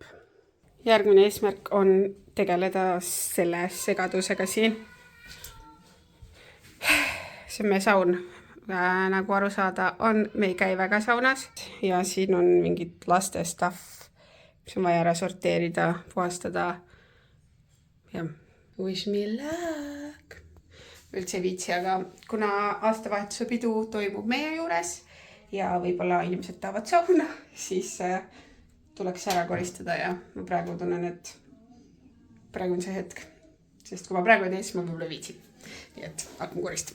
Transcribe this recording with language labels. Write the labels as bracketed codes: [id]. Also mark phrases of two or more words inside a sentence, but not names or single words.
[et] Järgmine eesmärk on tegeleda selle segadusega siin. See on meie saun. Nagu aru saada me ei käi väga saunas. Ja siin on mingid laste stuff, mis on vaja ära sorteerida, puhastada. [en] Ja wish me luck. [et] Üldse viitsi, aga kuna aastavahetuse pidu toimub meie juures ja võib-olla inimesed tahavad sauna, siis tuleks ära koristada ja ma praegu tunnen, et praegu on see hetk. Sest kui ma praegu ei tee, siis ma võib-olla viitsin. Nii et hakkan koristama.